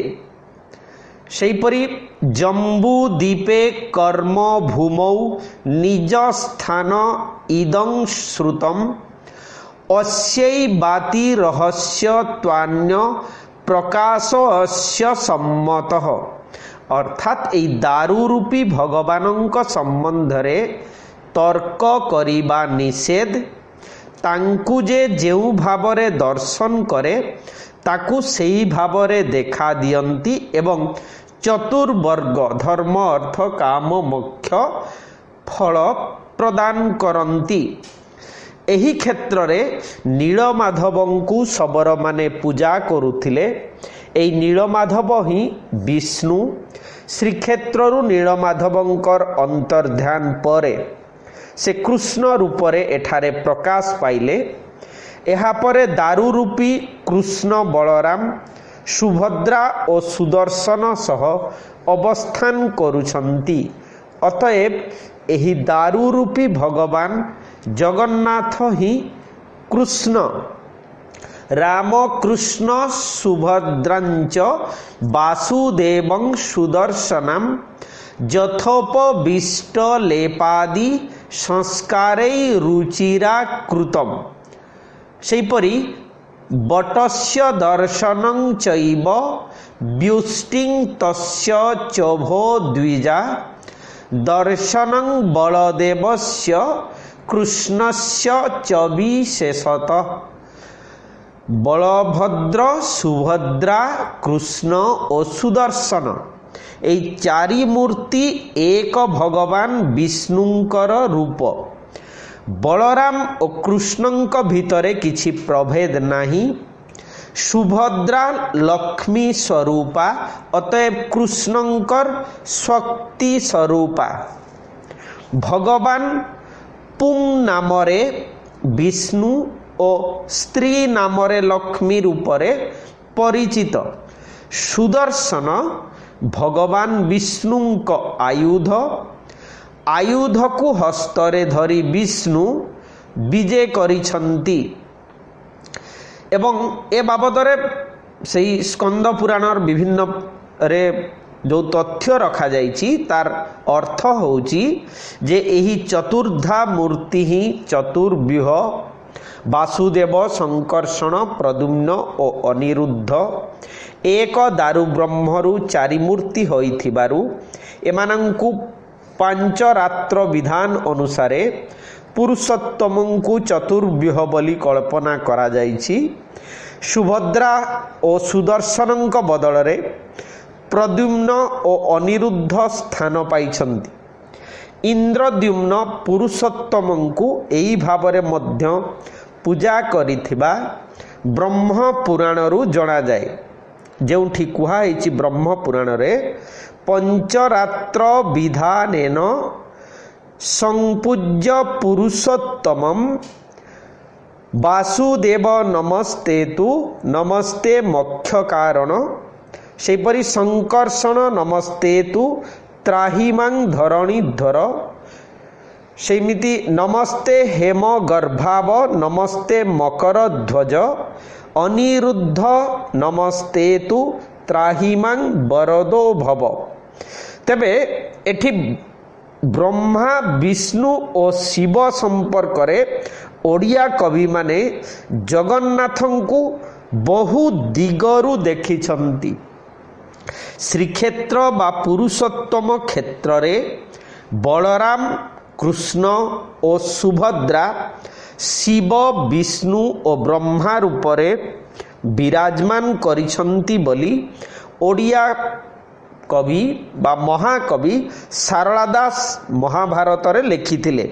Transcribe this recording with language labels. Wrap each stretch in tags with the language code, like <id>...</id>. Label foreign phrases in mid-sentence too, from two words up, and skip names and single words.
<sa>सेहीपरि जम्बूद्वीपे कर्म भूमौ निज स्थान इदं श्रुतम् अस्यैवाति रहस्यत्वान्य प्रकाश अस्य सम्मतः।</sa> <or>ଅର୍ଥାତ ଏଇ ଦାରୁ ରୂପୀ ଭଗବାନଙ୍କ ସମ୍ବନ୍ଧ ରେ ତର୍କ କରିବା ନିଷେଧ। ତାଙ୍କୁ ଯେ ଯେଉଁ ଭାବରେ ଦର୍ଶନ କରେ ତାକୁ ସେହି ଭାବରେ ଦେଖା ଦିଅନ୍ତି ଏବଂ ଚତୁର୍ବର୍ଗ ଧର୍ମ ଅର୍ଥ କାମ ମୋକ୍ଷ ଫଳ ପ୍ରଦାନ କରନ୍ତି। ଏହି କ୍ଷେତ୍ର ରେ ନୀଳମାଧବଙ୍କୁ ଶବର ମାନେ ପୂଜା କରୁଥିଲେ। ଏଇ ନୀଳମାଧବ ହିଁ ବିଷ୍ଣୁ। ଶ୍ରୀକ୍ଷେତ୍ରୁ ନୀଳମାଧବଙ୍କର ଅନ୍ତର୍ଦ୍ଧାନ ପରେ ସେ କୃଷ୍ଣ ରୂପରେ ଏଠାରେ ପ୍ରକାଶ ପାଇଲେ। ଏହା ପରେ ଦାରୁ ରୂପୀ କୃଷ୍ଣ ବଳରାମ ସୁଭଦ୍ରା ଓ ସୁଦର୍ଶନ ସହ ଅବସ୍ଥାନ କରୁଛନ୍ତି। ଅତଏବ ଏହି ଦାରୁ ରୂପୀ ଭଗବାନ ଜଗନ୍ନାଥ ହିଁ</or> <sa>कृष्ण राम कृष्ण सुभद्रांच वासुदेवं सुदर्शनम यथोपविष्ट लेपादि संस्कारै रुचिरा कृतम। सेहीपरि बटस्य दर्शनं चैव व्युष्टिं तस्य चोभो द्विजा दर्शनं बलदेवस्य कृष्णस्य च विशेषतः।</sa> <or>ବଳଭଦ୍ର ସୁଭଦ୍ରା କୃଷ୍ଣ ଓ ସୁଦର୍ଶନ ଏଇ ଚାରି ମୂର୍ତ୍ତି ଏକ ଭଗବାନ ବିଷ୍ଣୁଙ୍କର ରୂପ। ବଳରାମ ଓ କୃଷ୍ଣଙ୍କ ଭିତରେ କିଛି ପ୍ରଭେଦ ନାହିଁ। ସୁଭଦ୍ରା ଲକ୍ଷ୍ମୀ ସ୍ୱରୂପା ଅତଏବ କୃଷ୍ଣଙ୍କର ଶକ୍ତି ସ୍ୱରୂପା। ଭଗବାନ ପୁଂ ନାମରେ ବିଷ୍ଣୁ ଓ ସ୍ତ୍ରୀ ନାମରେ ଲକ୍ଷ୍ମୀ ରୂପରେ ପରିଚିତ। ସୁଦର୍ଶନ ଭଗବାନ ବିଷ୍ଣୁଙ୍କ ଆୟୁଧ, ଆୟୁଧକୁ ହସ୍ତରେ ଧରି ବିଷ୍ଣୁ ବିଜୟ କରିଛନ୍ତି। ଏବଂ ଏ ବାବଦରେ ସହି ସ୍କନ୍ଦ ପୁରାଣର ବିଭିନ୍ନ ରେ ଯୋ ତଥ୍ୟ ରଖା ଯାଇଛି ତାର ଅର୍ଥ ହେଉଛି ଯେ ଏହି ଚତୁର୍ଦ୍ଧା ମୂର୍ତ୍ତି ହିଁ ଚତୁର୍ବ୍ୟୂହ ବାସୁଦେବ, ସଙ୍କର୍ଷଣ, ପ୍ରଦ୍ୟୁମ୍ନ ଓ ଅନିରୁଦ୍ଧ ଏକ ଦାରୁ ବ୍ରହ୍ମରୁ ଚାରି ମୂର୍ତ୍ତି ହୋଇଥିବାରୁ ଏମାନଙ୍କୁ ପାଞ୍ଚ ରାତ୍ର ବିଧାନ ଅନୁସାରେ ପୁରୁଷୋତ୍ତମଙ୍କୁ ଚତୁର୍ବ୍ୟୂହ ବୋଲି କଳ୍ପନା କରା ଯାଇଛି। ସୁଭଦ୍ରା ଓ ସୁଦର୍ଶନଙ୍କ ବଦଳରେ ପ୍ରଦ୍ୟୁମ୍ନ ଓ ଅନିରୁଦ୍ଧ ସ୍ଥାନ ପାଇଛନ୍ତି। ଇନ୍ଦ୍ରଦ୍ୟୁମ୍ନ ପୁରୁଷୋତ୍ତମଙ୍କୁ ଏଇ ଭାବରେ ମଧ୍ୟ ପୂଜା କରିଥିବା ବ୍ରହ୍ମ ପୁରାଣରୁ ଜଣା ଯାଏ। ଯେଉଁଠି କୁହା ହେଇଛି ବ୍ରହ୍ମ ପୁରାଣ ରେ</or> <sa>पंचरात्र विधानेन संपूज्य पुरुषोत्तमं वासुदेव नमस्तेतु नमस्ते मोक्ष कारण। सेपरि संकर्षण नमस्तेतु त्राहिमां धरणीधर। सेमिति नमस्ते हेम गर्भाव नमस्ते मकर ध्वज। अनिरुद्ध नमस्तेतु त्राहिमां वरदो भव।</sa> <or>ତେବେ ଏଠି ବ୍ରହ୍ମା ବିଷ୍ଣୁ ଓ ଶିବ ସମ୍ପର୍କ ରେ ଓଡ଼ିଆ କବି ମାନେ ଜଗନ୍ନାଥଙ୍କୁ ବହୁ ଦିଗରୁ ଦେଖିଛନ୍ତି। ଶ୍ରୀକ୍ଷେତ୍ର ବା ପୁରୁଷୋତ୍ତମ କ୍ଷେତ୍ର ରେ ବଳରାମ, କୃଷ୍ଣ ଓ ସୁଭଦ୍ରା ଶିବ, ବିଷ୍ଣୁ ଓ ବ୍ରହ୍ମା ରୂପରେ ବିରାଜମାନ କରିଛନ୍ତି ବୋଲି ଓଡ଼ିଆ କବି ବା ମହାକବି ସାରଳା ଦାସ ମହାଭାରତ ରେ ଲେଖିଥିଲେ।</or>